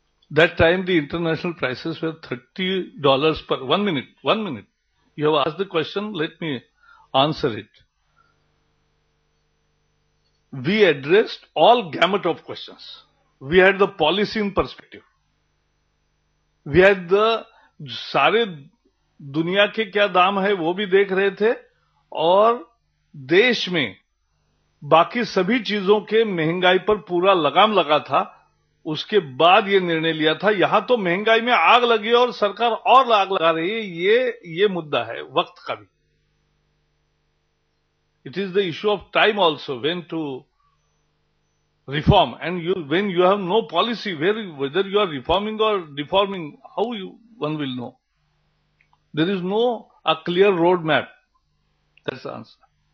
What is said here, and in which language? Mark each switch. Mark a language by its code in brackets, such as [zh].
[en] That time the international prices were $30 per 1 minute. 1 minute. You have asked the question, let me answer it. We addressed all gamut of questions. We had the policy in perspective. We had the [hi] सारे दुनिया के क्या दाम है वो भी देख रहे थे, और देश में बाकी सभी चीजों के महंगाई पर पूरा लगाम लगा था, उसके बाद ये निर्णय लिया था। यहां तो महंगाई में आग लगी और सरकार और आग लगा रही है। ये मुद्दा है वक्त का भी। [en] It is the issue of time also when to reform, and when you have no policy whether you are reforming or deforming, how one will know? There is no a clear road map. That's the answer.